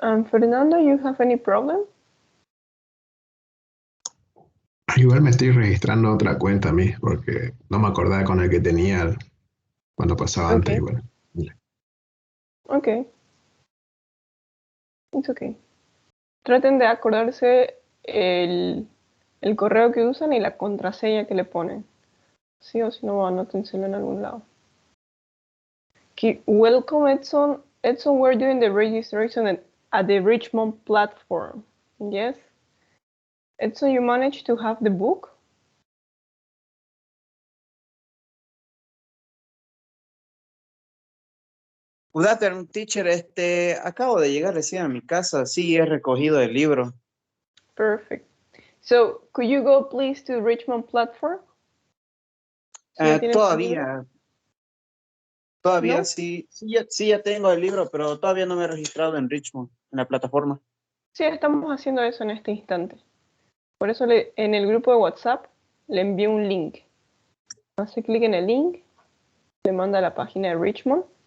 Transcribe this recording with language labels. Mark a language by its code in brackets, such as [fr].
[en] Fernando, you have any problem? [es] Igual me estoy registrando otra cuenta a mí, porque no me acordaba con el que tenía cuando pasaba antes [en] Okay. [es] igual. [en] Okay. It's okay. [es] traten de acordarse el correo que usan y la contraseña que le ponen. Sí o si no, anótenselo en algún lado. [en] Okay, welcome Edson. Edson, we're doing the registration at the Richmond platform. Yes? Edson, you managed to have the book? Good afternoon, teacher. [es] Acabo de llegar recién a mi casa. Sí, he recogido el libro. [en] Perfect. So, could you go please to Richmond platform? [es] ¿Sí ya tienes el libro? Todavía ¿No? sí, sí ya tengo el libro, pero todavía no me he registrado en Richmond, en la plataforma. Sí, estamos haciendo eso en este instante. Por eso en el grupo de WhatsApp le envío un link. Hace clic en el link, le manda a la página de Richmond.